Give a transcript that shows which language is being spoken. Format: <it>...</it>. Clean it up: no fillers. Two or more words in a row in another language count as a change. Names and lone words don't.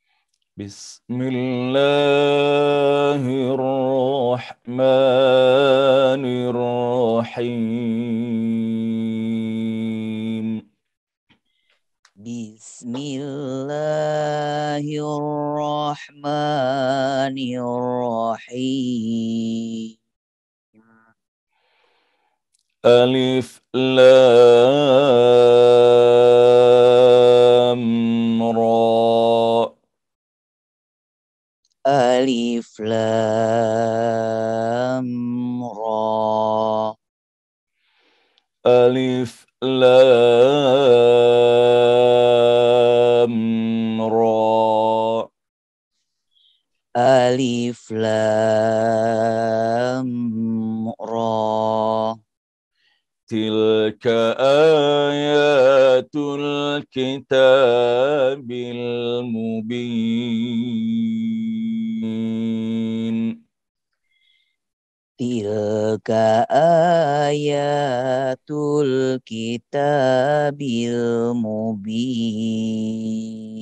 <ar>Bismillahirrahmanirrahim. Bismillahirrahmanirrahim. ألف لام را. ألف لام را. ألف لام را. ألف لام را. تلك آيات الكتاب المبين. تلك آيات الكتاب المبين.</ar>